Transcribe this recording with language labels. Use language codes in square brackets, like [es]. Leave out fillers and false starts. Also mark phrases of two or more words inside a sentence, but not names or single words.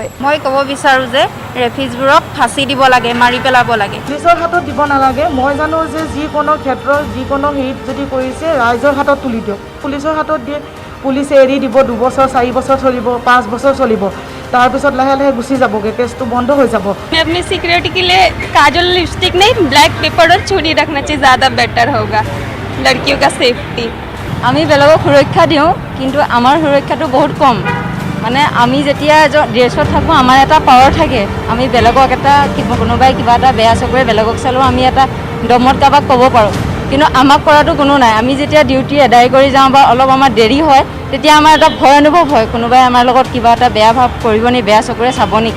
[as] মই ক'ব বিচাৰোঁ যে ৰেফিজবোৰক ফাঁচি দিব লাগে, মাৰি পেলাব লাগে, পুলিচৰ হাতত দিব নালাগে। মই জানো যে যিকোনো ক্ষেত্ৰত যিকোনো হেৰিত যদি কৰিছে ৰাইজৰ হাতত তুলি দিয়ক। পুলিচৰ হাতত দিয়ে, পুলিচে এৰি দিব, 2 বছৰ 4 বছৰ চলিব, 5 বছৰ চলিব। তাৰপিছত লাহে লাহে গুচি যাবগৈ, কেছটো বন্ধ হৈ যাব। [hi] मैं अपनी सिक्योरिटी के लिए काजल लिपस्टिक नहीं ब्लैक पेपर और चूड़ी रखना चाहिए, ज़्यादा बेटर होगा लड़कियों का सेफ्टी। [as] আমি বেলেগক সুৰক্ষা দিওঁ, কিন্তু আমাৰ সুৰক্ষাটো বহুত কম। মানে আমি যেতিয়া ড্ৰেছত থাকোঁ আমাৰ এটা পাৱাৰ থাকে, আমি বেলেগক এটা কোনোবাই কিবা এটা বেয়া চকুৰে বেলেগক চালেও আমি এটা দমত কাৰোবাক ক'ব পাৰোঁ, কিন্তু আমাক কৰাটো কোনো নাই। আমি যেতিয়া ডিউটি আদায় কৰি যাওঁ বা অলপ আমাৰ দেৰি হয়, তেতিয়া আমাৰ এটা ভয় অনুভৱ হয়, কোনোবাই আমাৰ লগত কিবা এটা বেয়া ভাৱ কৰিব নি, বেয়া চকুৰে চাব নেকি।